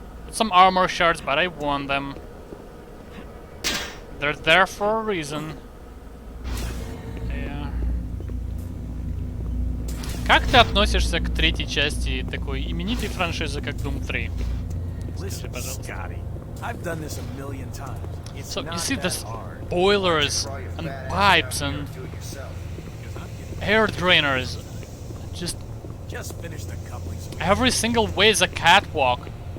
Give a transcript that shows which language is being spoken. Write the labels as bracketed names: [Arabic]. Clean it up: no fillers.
[English] Some armor shards, but I want them. They're there for a reason. Yeah. [Russian] Как ты относишься к третьей части такой именитой франшизы, как Doom 3? Скажи, пожалуйста. [English] So you see this boilers and pipes and air drainers. Just finish the couplings. Every single way is a catwalk.